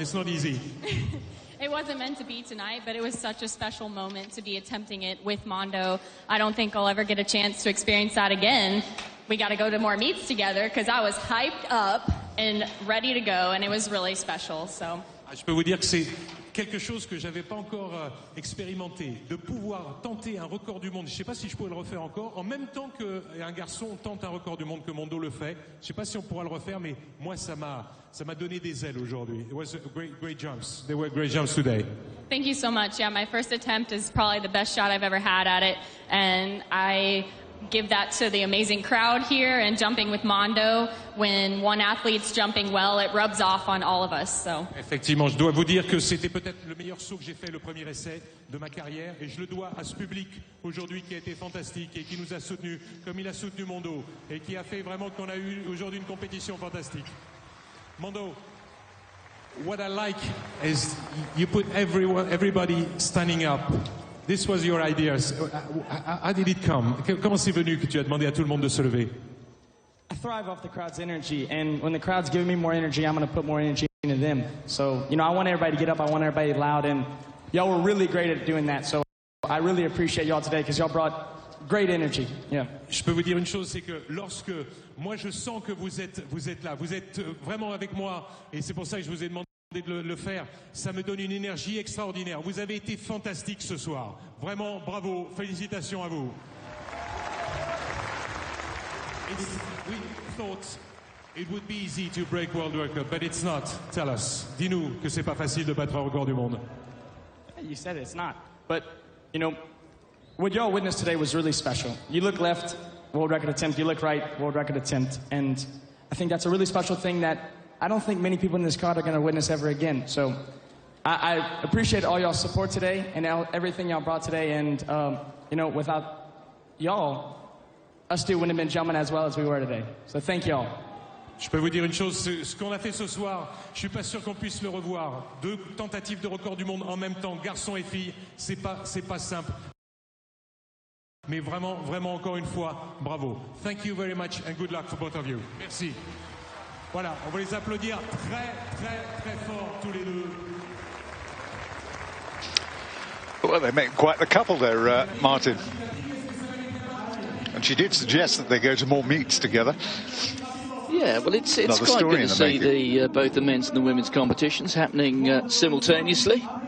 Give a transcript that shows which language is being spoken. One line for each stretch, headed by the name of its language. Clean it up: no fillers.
English: It's not easy. It wasn't meant to be tonight, but it was such a special moment to be attempting it with Mondo. I don't think I'll ever get a chance to experience that again. We got to go to more meets together, because I was hyped up and ready to go, and it was really special. So
French: Je peux vous dire que c'est quelque chose que j'avais pas encore expérimenté, de pouvoir tenter un record du monde. Je sais pas si je pourrais le refaire encore, en même temps qu'un garçon tente un record du monde, que Mondo le fait. Je sais pas si on pourra le refaire, mais moi ça m'a donné des ailes aujourd'hui.
English: It was great jumps. They were great jumps today. Thank you so much. Yeah, my first attempt is probably the best shot I've ever had at it, and I give that to the amazing crowd here and jumping with Mondo. When one athlete's jumping well, it rubs off on all of us. So.
French: Effectivement, je dois vous dire que c'était peut-être le meilleur saut que j'ai fait, le premier essai de ma carrière, et je le dois à ce public aujourd'hui qui a été fantastique et qui nous a soutenus comme il a soutenu Mondo et qui a fait vraiment qu'on a eu aujourd'hui une compétition fantastique.
English: Mondo, what I like is you put everybody standing up. This was your idea. How did it come?
French: Comment c'est venu que tu as demandé à tout le monde de se lever?
English: I thrive off the crowd's energy, and when the crowd's giving me more energy, I'm going to put more energy into them. So, you know, I want everybody to get up, I want everybody loud, and y'all were really great at doing that. So I really appreciate y'all today because y'all brought great energy. Yeah.
French: Je peux vous dire une chose, c'est que lorsque moi je sens que vous êtes là, vous êtes vraiment avec moi, et c'est pour ça que je vous ai demandé de le faire, ça me donne une énergie extraordinaire. Vous avez été fantastique ce soir. Vraiment, bravo, félicitations à vous.
English: We thought it would be easy to break world record, but it's not. Tell us.
French: Dis-nous que c'est pas facile de battre un record du monde.
English: You said it's not. But, you know, what y'all witnessed today was really special. You look left, world record attempt. You look right, world record attempt. And I think that's a really special thing that I don't think many people in this crowd are going to witness ever again. So I appreciate all y'all's support today and everything y'all brought today. And, you know, without y'all, us two wouldn't have been jumping as well as we were today. So thank y'all.
French: Je peux vous dire une chose, ce qu'on a fait ce soir, je suis pas sûr qu'on puisse le revoir. 2 tentatives de record du monde en même temps, garçons et filles, c'est pas simple. Mais vraiment, encore une fois, bravo.
English: Thank you very much and good luck for both of you.
French: Merci. Voilà, on va les applaudir très fort tous les deux.
English: Well, they make quite the couple there, Martin. And she did suggest that they go to more meets together. Yeah, well, it's quite good to see both the men's and the women's competitions happening simultaneously.